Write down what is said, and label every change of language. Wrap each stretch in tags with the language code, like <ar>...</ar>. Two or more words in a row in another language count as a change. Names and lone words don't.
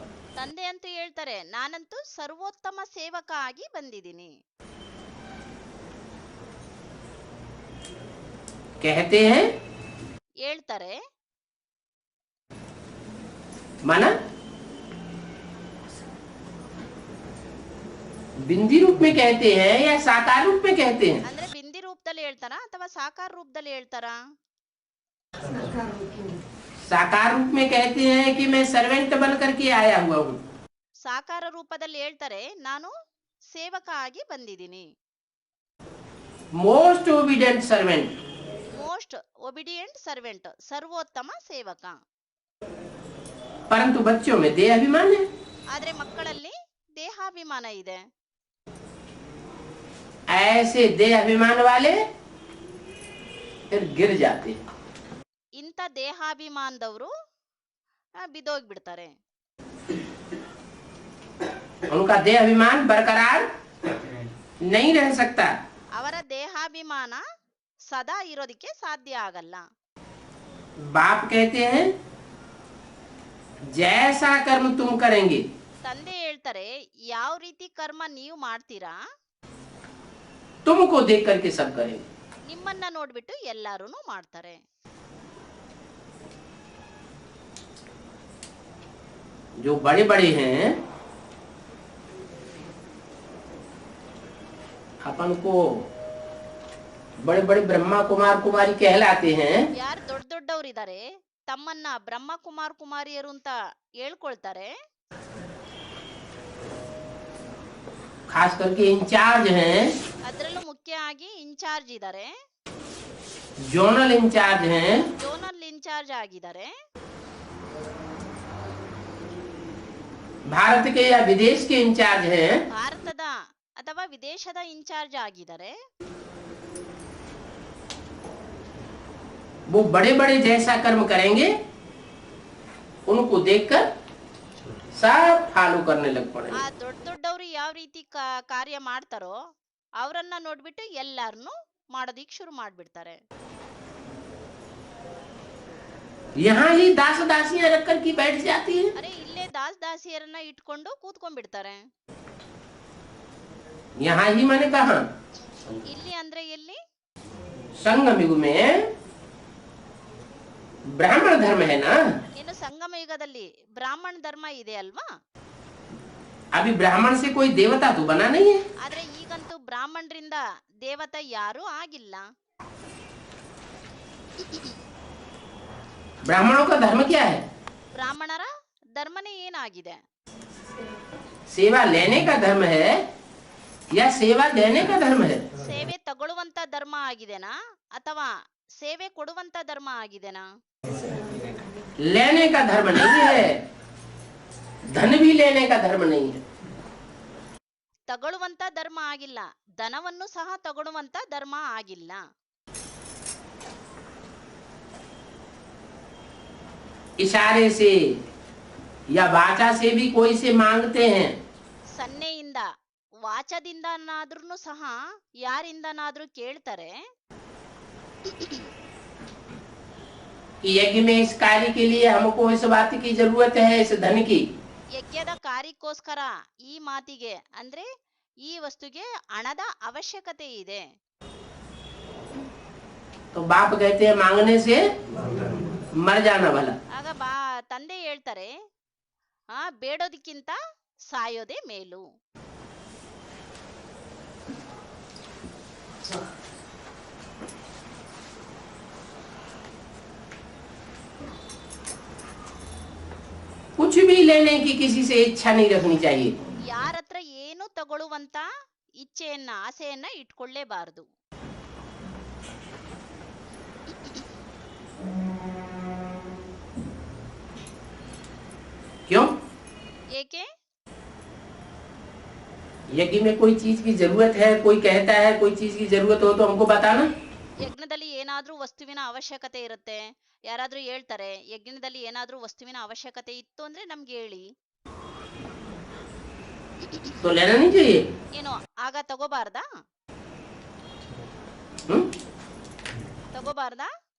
<kn>ತಂದೆ ಅಂತೂ ಹೇಳ್ತಾರೆ, ನಾನಂತೂ ಸರ್ವೋತ್ತಮ ಸೇವಕ ಆಗಿ ಬಂದಿದ್ದೀನಿ.</kn> <hi>कहते हैं</hi> <kn>ಹೇಳ್ತಾರೆ,</kn> <hi>माना बिंदी रूप में कहते हैं या साकार रूप में कहते हैं?</hi> <kn>ಅಂದ್ರೆ ಬಿಂದಿ ರೂಪದಲ್ಲಿ ಹೇಳ್ತಾರಾ ಅಥವಾ ಸಾಕಾರ ರೂಪದಲ್ಲಿ ಹೇಳ್ತಾರಾ?</kn> <hi>साकार रूप में कहते हैं कि मैं सर्वेंट बन करके आया हुआ हूँ।</hi> <kn>ಸಾಕಾರ ರೂಪದಲ್ಲಿ ಹೇಳ್ತಾರೆ ನಾನು ಸೇವಕ ಆಗಿ ಬಂದಿದ್ದೀನಿ.</kn> <en>most obedient servant. most obedient servant,</en> <kn>ಸರ್ವೋತ್ತಮ ಸೇವಕ.</kn> <hi>परंतु बच्चों में देह अभिमान है।</hi> <kn>ಆದ್ರೆ ಮಕ್ಕಳಲ್ಲಿ ದೇಹಾಭಿಮಾನ ಇದೆ.</kn> <hi>ऐसे देह अभिमान वाले फिर गिर जाते हैं।</hi> <kn>ಇಂಥ ದೇಹಾಭಿಮಾನದವರು ಬಿದ್ದೋಗ್ಬಿಡ್ತಾರೆ.</kn> <hi>उनका देह अभिमान बरकरार नहीं रह सकता।</hi> <kn>ಅವರ ದೇಹಾಭಿಮಾನ ಸದಾ ಇರೋದಕ್ಕೆ ಸಾಧ್ಯ ಆಗಲ್ಲ.</kn> <hi>बाप कहते हैं जैसा कर्म तुम करेंगे</hi> <kn>ತಂದೆ ಹೇಳ್ತಾರೆ ಯಾವ ರೀತಿ ಕರ್ಮ ನೀವು ಮಾಡ್ತೀರಾ</kn> <hi>तुमको देख करके सब करेंगे।</hi> <kn>ನಿಮ್ಮನ್ನ ನೋಡ್ಬಿಟ್ಟು ಎಲ್ಲಾರು ಮಾಡ್ತಾರೆ.</kn> <hi>जो बड़े बड़े हैं अपन को बड़े बड़े ब्रह्मा कुमार कुमारी कहलाते हैं।</hi> <kn>ಯಾರು ದೊಡ್ಡ ದೊಡ್ಡವ್ರು ಇದಾರೆ ತಮ್ಮನ್ನ ಬ್ರಹ್ಮ ಕುಮಾರ್ ಕುಮಾರಿಯರು ಅಂತ ಹೇಳ್ಕೊಳ್ತಾರೆ.</kn> <hi>खास करके इंचार्ज हैं,</hi> <kn>ಅದರಲ್ಲೂ ಮುಖ್ಯ ಆಗಿ ಇನ್ಚಾರ್ಜ್ ಇದ್ದಾರೆ,</kn> <hi>जोनल इंचार्ज हैं,</hi> <kn>ಜೋನಲ್ ಇನ್ಚಾರ್ಜ್ ಆಗಿದ್ದಾರೆ.</kn> <hi>भारत के या विदेश के इंचार्ज हैं।</hi> <kn>ಭಾರತದ ಅಥವಾ ವಿದೇಶದ ಇನ್ಚಾರ್ಜ್ ಆಗಿದ್ದಾರೆ.</kn> <hi>वो बड़े बड़े जैसा कर्म करेंगे उनको देखकर सब फॉलो करने लग</hi> <kn>ಆ</kn> <hi>पड़ेंगे।</hi> <kn>ದೊಡ್ಡ ದೊಡ್ಡವರು ಯಾವ ರೀತಿ ಕಾರ್ಯ ಮಾಡ್ತಾರೋ ಅವರನ್ನ ನೋಡ್ಬಿಟ್ಟು ಎಲ್ಲಾರನ್ನು ಮಾಡೋದಿಕ್ ಶುರು ಮಾಡ್ಬಿಡ್ತಾರೆ.</kn> <hi>यहाँ ही दास दासियां रख कर की बैठ जाती है।</hi> <kn>ಅರೆ ಇಲ್ಲೇ ದಾಸ್ ದಾಸಿಯರನ್ನ ಇಟ್ಕೊಂಡು ಕೂತ್ಕೊಂಡ್ಬಿಡ್ತಾರೆ.</kn> <hi>यहाँ ही मैंने कहा</hi> <kn>ಇಲ್ಲಿ ಅಂದ್ರೆ ಎಲ್ಲಿ?</kn> <hi>संगम युग में ब्राह्मण धर्म है ना।</hi> <kn>ಇನ್ನು ಸಂಗಮ ಯುಗದಲ್ಲಿ ಬ್ರಾಹ್ಮಣ ಧರ್ಮ ಇದೆ ಅಲ್ವಾ?</kn> <hi>अभी ब्राह्मण से कोई देवता तो बना नहीं है।</hi> <kn>ಆದ್ರೆ ಈಗಂತೂ ಬ್ರಾಹ್ಮಣರಿಂದ ದೇವತೆ ಯಾರೂ ಆಗಿಲ್ಲ.</kn> <hi>ब्राह्मणों का धर्म क्या है?</hi> <kn>ಬ್ರಾಹ್ಮಣರ ಧರ್ಮನೇ ಏನಾಗಿದೆ?</kn> <hi>सेवा लेने का धर्म है या सेवा देने का धर्म है?</hi> <kn>ಸೇವೆ ತಗೊಳ್ಳುವಂತ ಧರ್ಮ ಆಗಿದೆನಾ ಅಥವಾ ಸೇವೆ ಕೊಡುವಂತ ಧರ್ಮ ಆಗಿದೆನಾ?</kn> <hi>लेने का धर्म नहीं है, धन भी लेने का धर्म नहीं है।</hi> <kn>ತಗೊಳ್ಳುವಂತ ಧರ್ಮ ಆಗಿಲ್ಲ, ಧನವನ್ನು ಸಹ ತಗೊಳ್ಳುವಂತ ಧರ್ಮ ಆಗಿಲ್ಲ.</kn> <hi>इशारे से या वाचा से भी कोई से मांगते हैं।</hi> <kn>ಸನ್ನೆಯಿಂದ ವಾಚದಿಂದನಾದ್ರೂ ಸಹ ಯಾರಿಂದನಾದ್ರೂ ಕೇಳ್ತಾರೆ</kn> <hi>कि यज्ञ में इस कार्य के लिए हमको इस बात की जरूरत है, इस धन की।</hi> <kn>ಯಜ್ಞದ ಕಾರ್ಯಕ್ಕೋಸ್ಕರ ಈ ಮಾತಿಗೆ ಅಂದ್ರೆ ಈ ವಸ್ತುಗೆ ಹಣದ ಅವಶ್ಯಕತೆ ಇದೆ.</kn> <hi>तो बाप कहते हैं मांगने से मर जाना भला।</hi> <kn>ಆಗ ತಂದೆ ಹೇಳ್ತಾರೆ ಬೇಡೋದಕ್ಕಿಂತ ಸಾಯೋದೇ ಮೇಲು.</kn> <hi>कुछ भी लेने की किसी से इच्छा नहीं रखनी चाहिए।</hi> <kn>ಯಾರ ಹತ್ರ ಏನು ತಗೊಳ್ಳುವಂತ ಇಚ್ಛೆಯನ್ನ ಆಸೆಯನ್ನ ಇಟ್ಕೊಳ್ಳೇಬಾರದು.</kn> <hi>क्यों?</hi> <kn>ಏಕೆ?</kn> <hi>यज्ञ में कोई चीज की जरूरत है, कोई कहता है कोई चीज की जरूरत हो तो हमको बताना।</hi> <kn>ಯಜ್ಞದಲ್ಲಿ ಏನಾದ್ರೂ ವಸ್ತುವಿನ ಅವಶ್ಯಕತೆ ಇರುತ್ತೆ, ಯಾರಾದ್ರೂ ಹೇಳ್ತಾರೆ ಯಜ್ಞದಲ್ಲಿ ಏನಾದ್ರೂ ವಸ್ತುವಿನ ಅವಶ್ಯಕತೆ ಇತ್ತು ಅಂದ್ರೆ ನಮ್ಗೆ ಹೇಳಿ.</kn> <hi>तो लेना नहीं चाहिए।</hi> <kn>ಏನು ಆಗ ತಗೋಬಾರ್ದಾ? ತಗೋಬಾರ್ದಾ?</kn>